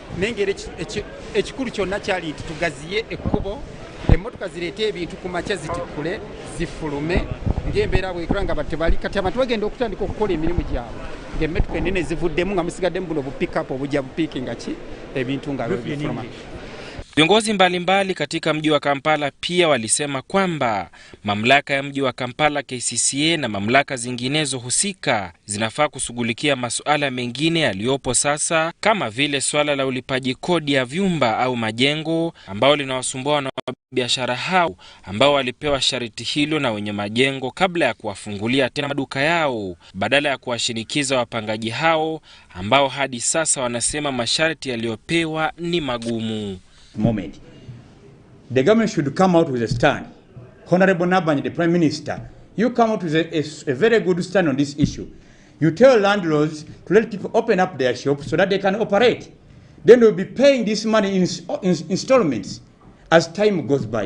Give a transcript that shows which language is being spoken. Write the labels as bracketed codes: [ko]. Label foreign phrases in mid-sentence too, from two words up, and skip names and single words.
[lg] Naye ng'era ekikulu kyonna kyali nti tugaziye ekkubo emmotoka zireete ebintu ku makya zitikule zifulume ng'embeera bwekula nga batebali kati abantu bagenda okutandika okukola emirimu gyabwe ng'emmotoka ennene zivuddemu nga musigaddemu buno bupikapu obujja bupiikinga ki ebintu nga bifuluma. [sw] Viongozi mbalimbali katika mji wa Kampala pia walisema kwamba mamlaka ya mji wa Kampala KCCA na mamlaka zinginezo husika zinafaa kushughulikia masuala mengine yaliyopo sasa, kama vile swala la ulipaji kodi ya vyumba au majengo ambao linawasumbua na biashara hao ambao walipewa sharti hilo na wenye majengo kabla ya kuwafungulia tena maduka yao, badala ya kuwashinikiza wapangaji hao ambao hadi sasa wanasema masharti yaliyopewa ni magumu. [en] Moment. The government should come out with a stand. Honorable Nabanja, the Prime Minister, you come out with a very good stand on this issue. You tell landlords to let people open up their shops so that they can operate. Then they'll be paying this money in installments as time goes by.